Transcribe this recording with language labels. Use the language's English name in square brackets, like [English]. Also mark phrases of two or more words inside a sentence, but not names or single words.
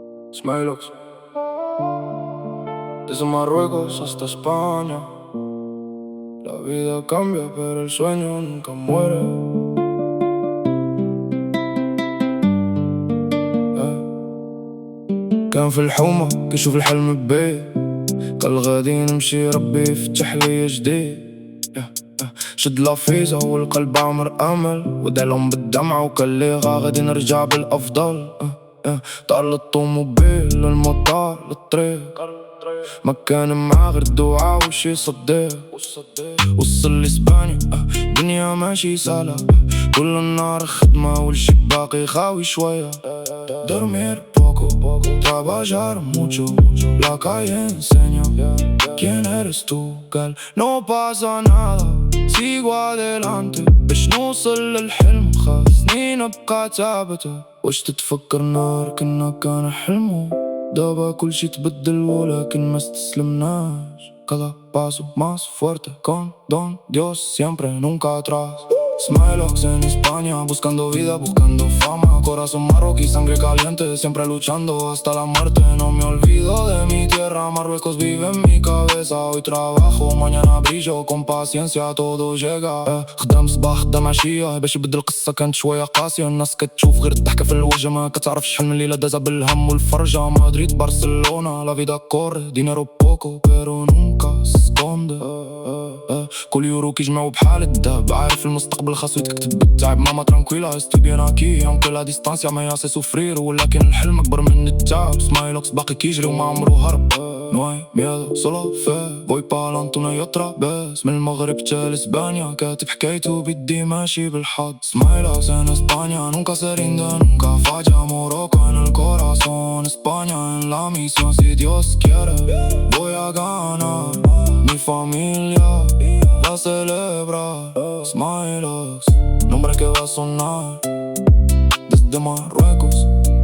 [Spanish] Smilox. Desde Marruecos hasta España, la vida cambia pero el sueño nunca muere. [Arabic] كان في الحومة كيشوف الحلم ببيت، قال غادي نمشي ربي يفتح لي جديد. شد لافيزا والقلب عمر امل، ودعلهم بالدمعة وقال لي غادي نرجع بالافضل. طار للطوموبيل للمطار للطريق، ما كان معاه غير الدعاء وشي صديق. وصل لإسبانيا دنيا ماشي سهلة، كل النهار خدمة والشي باقي خاوي شوية. [Spanish] Dormir poco, trabajar mucho, la calle enseña quién eres tú, قال no pasa nada, sigo adelante [Arabic] باش نوصل للحلم. خاص سنين ابقى ثابتة، واش تتفكر نهار كنا كان حلمه؟ دابا كل شي تبدل ولكن ما استسلمناش. [Spanish] Cada paso más fuerte con don Dios siempre nunca atrás. Smilox en España, buscando vida, buscando fama. Corazón marroquí, sangre caliente, siempre luchando hasta la muerte. No me olvido de mi tierra, Marruecos vive en mi cabeza. Hoy trabajo, mañana brillo, con paciencia todo llega. [Arabic] خدام صباح خدام عشية باش يبدل القصة كانت شوية قاسية. الناس كتشوف غير الضحكة في الوجه، ما كتعرفش شحال من ليلة دازا بالهم والفرجة. [Spanish] مدريد برشلونة la vida corre, dinero poco pero nunca se esconde. [Arabic] كل يورو كيجمعو بحال الدهب، عارف المستقبل خاصو يتكتب بالتعب. [Spanish] mamá tranquila estoy bien aquí aunque la distancia me hace sufrir، [Arabic] ولكن الحلم أكبر من التعب. سمايلوكس باقي كيجري وما عمرو هرب. [Spanish] No hay miedo solo fe, voy pa'lante una y otra vez. [Arabic] من المغرب تا لإسبانيا كاتب حكايتو بيدي ماشي بالحظ. [Spanish] Smilox en España, nunca se rinde, nunca falla. Morocco en el corazón, España en la misión. Si Dios quiere voy a ganar, mi familia va a celebrar. Smilox, nombre que va a sonar desde Marruecos.